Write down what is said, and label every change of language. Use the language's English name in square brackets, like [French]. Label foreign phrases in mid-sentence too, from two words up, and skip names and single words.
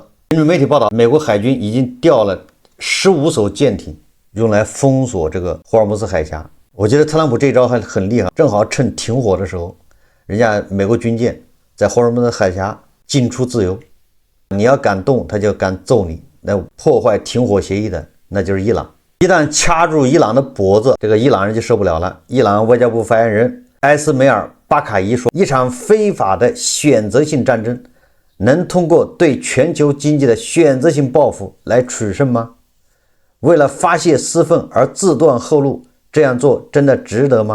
[Chinese] 根据媒體報道，美國海軍已經調了15艘艦艇用來封鎖這個霍爾木茲海峽。我覺得特朗普這招還很厲害，正好趁停火的時候，人家美國軍艦在霍爾木茲海峽進出自由，你要敢動他就敢揍你。那破壞停火協議的那就是伊朗，一旦掐住伊朗的脖子，這個伊朗人就受不了了。伊朗外交部發言人埃斯梅爾·巴卡伊說，一場非法的選擇性戰爭能通過對全球經濟的選擇性報復來取勝嗎？為了發洩私憤而自斷後路，這樣做真的值得嗎？